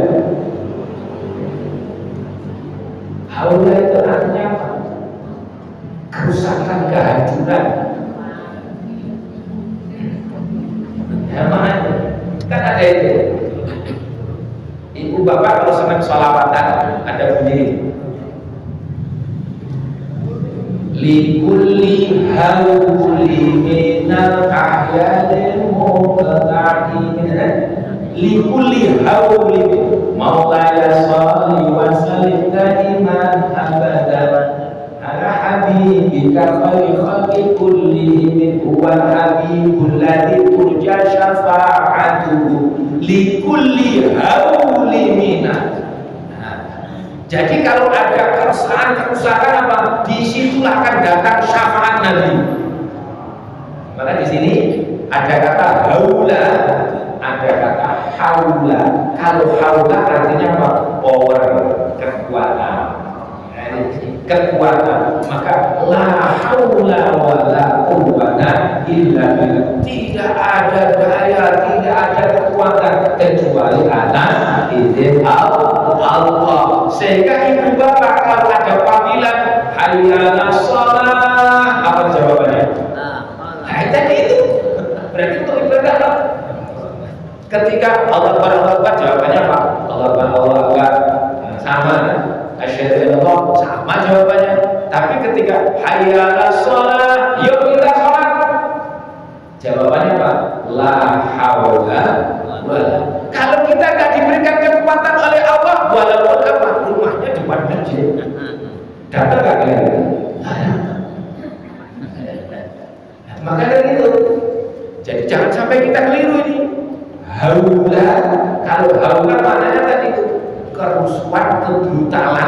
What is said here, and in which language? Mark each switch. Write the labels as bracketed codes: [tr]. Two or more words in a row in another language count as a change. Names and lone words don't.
[id] Haula itu artinya apa? Kerusakan, kehancuran. Ya maknanya kan ada itu. Ibu bapak kalau senang sholawatan ada bunyi likulli [ar] هول من الأهوال مقتحم لكل هول مولاي صل وسلم دائما أبدا على حبيبك خير الخلق كلهم هو الحبيب الذي ترجى شفاعته لكل هول من. [id] Jadi kalau ada kerusakan apa, disitulah akan datang syafaat Nabi. Maka di sini ada kata haula, ada kata haula. Kalau haula artinya apa? Power, kekuatan. Kekuatan. [ar] Maka لا حول ولا قوة إلا بالله. [id] Tidak ada daya, tidak ada kekuatan kecuali atas izin Allah. Sehingga ibu bapak kalau ada panggilan [ar] حي على الصلاة, [id] apa jawabannya? Nah, tadi itu berarti untuk ibadah apa? Ketika [ar] الله أكبر [id] jawabannya apa? [ar] الله أكبر [id] sama, [ar] أشهد أن لا [id] sama jawabannya. Tapi ketika [ar] حي على الصلاة, [id] yuk kita sholat, jawabannya apa? [ar] لا حول ولا. [id] Kalau kita nggak diberikan kekuatan oleh Allah, walaupun apa, rumahnya depan masjid, datang nggak kelihatan. Maka dari itu, jadi jangan sampai kita keliru ini. Haula, kalau haula maknanya tadi itu kerusuhan, kebrutalan.